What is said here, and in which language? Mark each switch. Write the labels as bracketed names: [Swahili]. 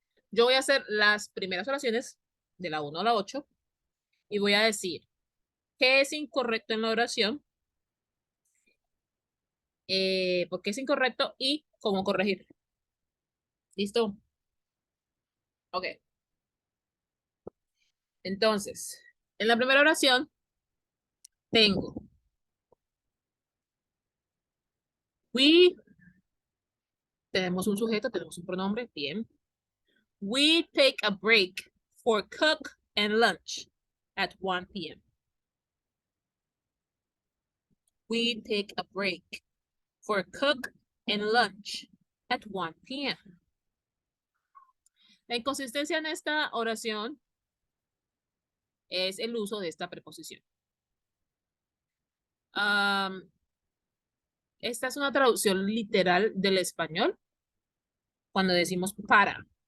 [Spanish] Yo voy a hacer las primeras oraciones de la 1 a la 8 y voy a decir qué es incorrecto en la oración, por qué es incorrecto y cómo corregir. ¿Listo? Ok. Entonces, en la primera oración tengo we, tenemos un sujeto, tenemos un pronombre, bien. [English] We take a break for cook and lunch at 1 p.m. We take a break for cook and lunch at 1 p.m. [Spanish] La inconsistencia en esta oración es el uso de esta preposición. Esta es una traducción literal del español cuando decimos para.